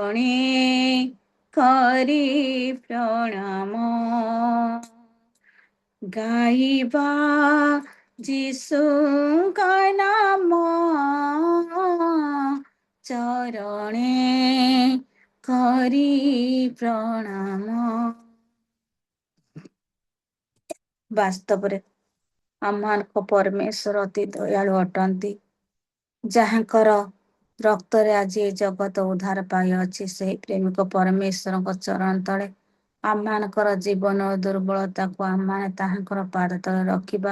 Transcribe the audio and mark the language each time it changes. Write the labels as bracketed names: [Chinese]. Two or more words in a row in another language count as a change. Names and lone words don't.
[Odia] ଚରଣେ କରି ପ୍ରଣାମ ଗାଇବା ଯୀଶୁଙ୍କ ନାମ ଚରଣେ କରି ପ୍ରଣାମ। ବାସ୍ତବରେ ଆମମାନଙ୍କ ପରମେଶ୍ୱର ଅତି ଦୟାଳୁ ଅଟନ୍ତି, ଯାହାଙ୍କର ରକ୍ତରେ ଆଜି ଏ ଜଗତ ଉଦ୍ଧାର ପାଇଅଛି। ସେହି ପ୍ରେମିକ ପରମେଶ୍ୱରଙ୍କ ଚରଣ ତଳେ ଆମମାନଙ୍କର ଜୀବନ ଓ ଦୁର୍ବଳତାକୁ ଆମମାନେ ତାହାଙ୍କର ପାଦ ତଳେ ରଖିବା।